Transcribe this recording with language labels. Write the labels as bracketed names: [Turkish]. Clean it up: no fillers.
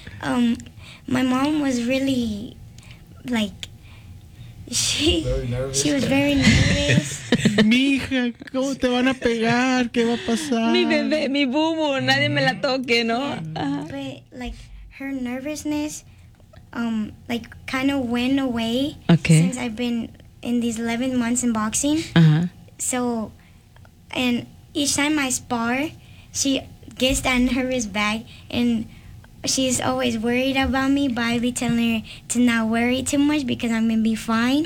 [English] My mom was really like, she was very nervous. [Spanish] Mija, ¿cómo te van a pegar? ¿Qué va a pasar? Mi bebé, mi bubu, nadie me la toque, ¿no? Uh-huh. [English] But like her nervousness, like kind of went away, okay, since I've been in these 11 months in boxing. Uh-huh. So, and each time I spar, she gets that nervous back, and she's always worried about me, but I'll be telling her to not worry too much because I'm going to be fine.